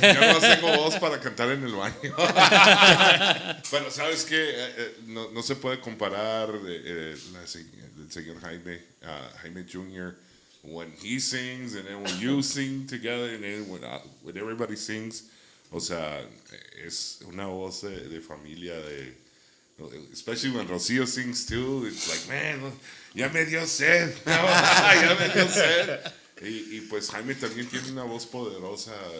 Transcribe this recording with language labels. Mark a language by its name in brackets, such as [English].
[Spanish] Yo no tengo voz para cantar en el baño. Pero sabes que no se puede comparar el señor Jaime Jr. [English] when he sings and then when you sing together and then when everybody sings. [Spanish] O sea, es una voz de familia [English] especially when Rocío sings too. It's like, man, [Spanish] ya me dio sed. Ya me dio sed. Y pues Jaime también tiene una voz poderosa.